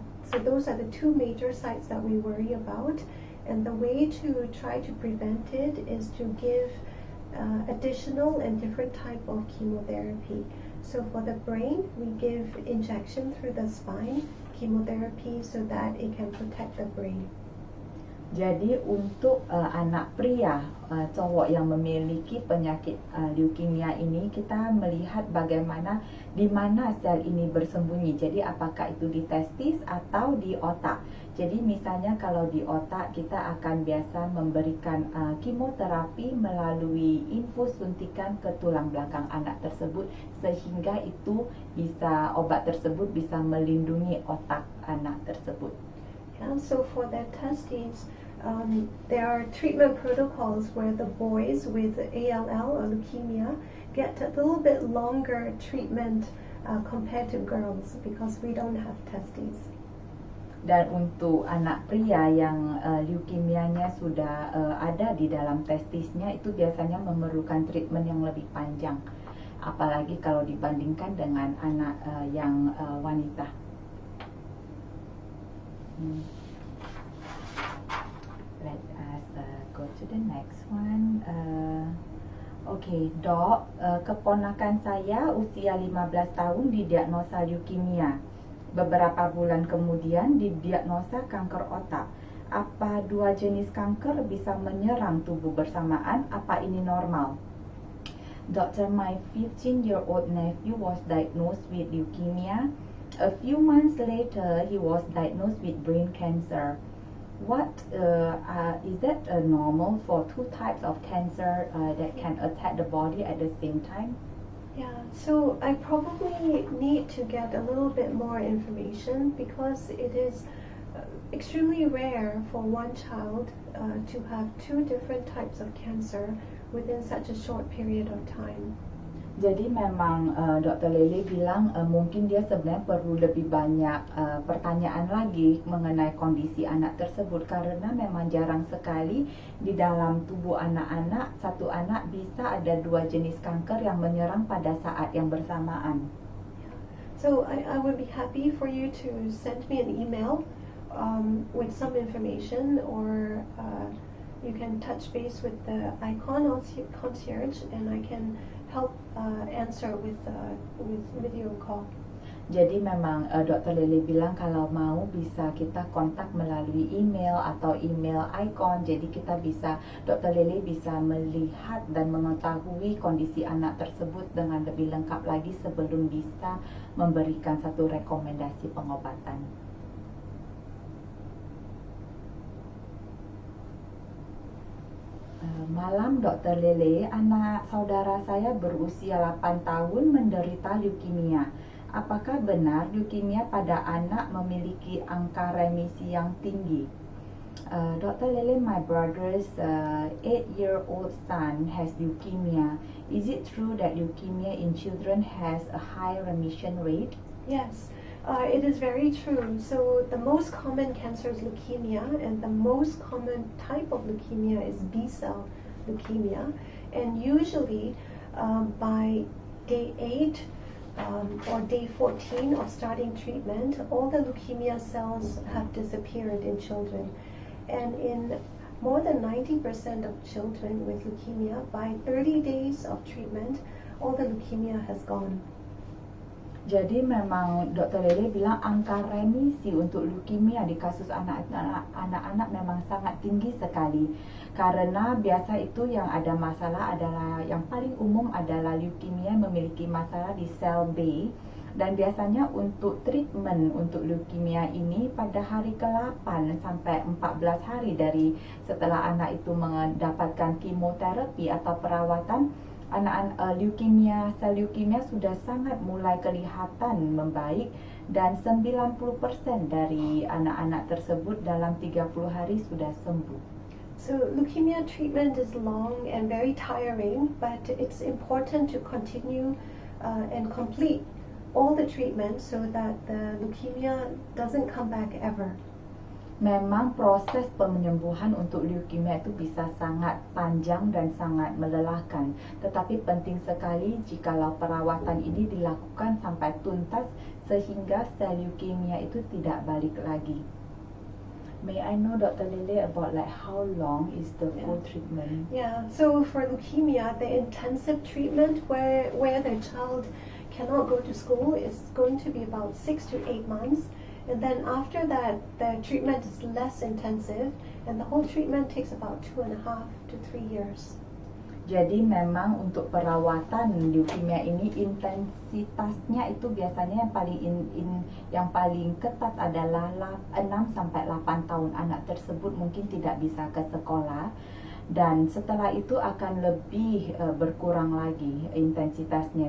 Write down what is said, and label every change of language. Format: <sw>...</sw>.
<en>So those are the two major sites that we worry about. And the way to try to prevent it is to give additional and different type of chemotherapy. So for the brain, we give injection through the spine chemotherapy so that it can protect the brain.</en> <id>Jadi untuk anak pria, cowok yang memiliki penyakit leukemia ini, kita melihat bagaimana di mana sel ini bersembunyi. Jadi apakah itu di testis atau di otak. Jadi misalnya kalau di otak, kita akan biasa memberikan kemoterapi melalui infus suntikan ke tulang belakang anak tersebut, sehingga itu bisa, obat tersebut bisa melindungi otak anak tersebut.</id> <en>And so for their testes, there are treatment protocols where the boys with ALL or leukemia get a little bit longer treatment compared to girls because we don't have testes.</en> <id>Dan untuk anak pria yang leukemianya sudah ada di dalam testisnya, itu biasanya memerlukan treatment yang lebih panjang, apalagi kalau dibandingkan dengan anak yang wanita.</id> <en>Let us go to the next one.</en> <id>Okay, Dok, keponakan saya usia 15 tahun didiagnosa leukemia. Beberapa bulan kemudian didiagnosa kanker otak. Apa dua jenis kanker bisa menyerang tubuh bersamaan? Apa ini normal?</id> <en>Doctor, my 15-year-old nephew was diagnosed with leukemia. A few months later, he was diagnosed with brain cancer. What is that normal for two types of cancer that can attack the body at the same time? Yeah, so I probably need to get a little bit more information because it is extremely rare for one child to have two different types of cancer within such a short period of time.</en> <id>Jadi memang Dr. Lele bilang mungkin dia sebenarnya perlu lebih banyak pertanyaan lagi mengenai kondisi anak tersebut, karena memang jarang sekali di dalam tubuh anak-anak, satu anak bisa ada dua jenis kanker yang menyerang pada saat yang bersamaan.</id> <en>So I would be happy for you to send me an email with some information, or you can touch base with the ICON concierge and I can help answer with video call.</en> <id>Jadi memang Dr. Lele bilang kalau mau bisa kita kontak melalui email atau email ICON. Jadi kita bisa, Dr. Lele bisa melihat dan mengetahui kondisi anak tersebut dengan lebih lengkap lagi sebelum bisa memberikan satu rekomendasi pengobatan. Malam Dr. Lele, anak saudara saya berusia 8 tahun menderita leukemia. Apakah benar leukemia pada anak memiliki angka remisi yang tinggi?</id> <en>Dr. Lele, my brother's 8-year-old son has leukemia. Is it true that leukemia in children has a high remission rate? Yes. It is very true. So the most common cancer is leukemia, and the most common type of leukemia is B-cell leukemia. And usually by day 8 or day 14 of starting treatment, all the leukemia cells have disappeared in children. And in more than 90% of children with leukemia, by 30 days of treatment, all the leukemia has gone.</en> <id>Jadi memang Dr. Lele bilang angka remisi untuk leukemia di kasus anak-anak memang sangat tinggi sekali. Karena biasa itu yang ada masalah adalah, yang paling umum adalah leukemia memiliki masalah di sel B. Dan biasanya untuk treatment untuk leukemia ini pada hari ke-8 sampai 14 hari dari setelah anak itu mendapatkan kemoterapi atau perawatan, anak-anak sel leukemia sudah sangat mulai kelihatan membaik, dan 90% dari anak-anak tersebut dalam 30 hari sudah sembuh.</id> <en>So leukemia treatment is long and very tiring, but it's important to continue and complete all the treatment so that the leukemia doesn't come back ever.</en> <id>Memang proses penyembuhan untuk leukemia itu bisa sangat panjang dan sangat melelahkan, tetapi penting sekali jikalau perawatan ini dilakukan sampai tuntas sehingga sel leukemia itu tidak balik lagi.</id> <en>May I know, Dr. Lele, about like how long is the full treatment? Yeah, so for leukemia, the intensive treatment where the child cannot go to school is going to be about 6 to 8 months. And then after that, the treatment is less intensive, and the whole treatment takes about 2.5 to 3 years.</en> <id>Jadi memang untuk perawatan leukemia ini intensitasnya itu biasanya yang paling ketat adalah 6 sampai 8 tahun. Anak tersebut mungkin tidak bisa ke sekolah, dan setelah itu akan lebih berkurang lagi intensitasnya.</id>